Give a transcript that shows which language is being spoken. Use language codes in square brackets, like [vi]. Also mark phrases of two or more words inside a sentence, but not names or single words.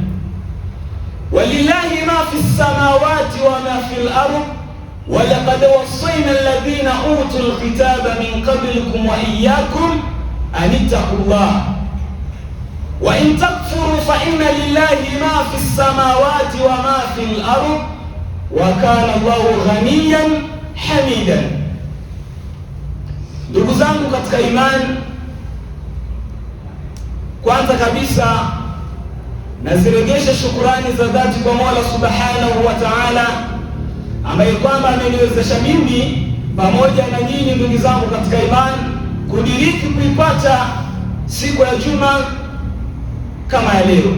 [ar] ولله ما في السماوات وما في الأرض، ولقد وصينا الذين أوتوا الكتاب من قبلكم وإياكم أن اتقوا الله، وإن تكفروا فإن لله ما في السماوات وما في الأرض، وكان الله غنيا حميدا. [sw] Ndugu zangu katika imani, kwanza kabisa nazirejesha shukurani za dhati kwa Mola [ar] سبحانه وتعالى, [sw] ambaye kwamba ameniwezesha mimi pamoja na nyinyi ndugu zangu katika imani kudiriki kuipata siku ya Juma kama ya leo.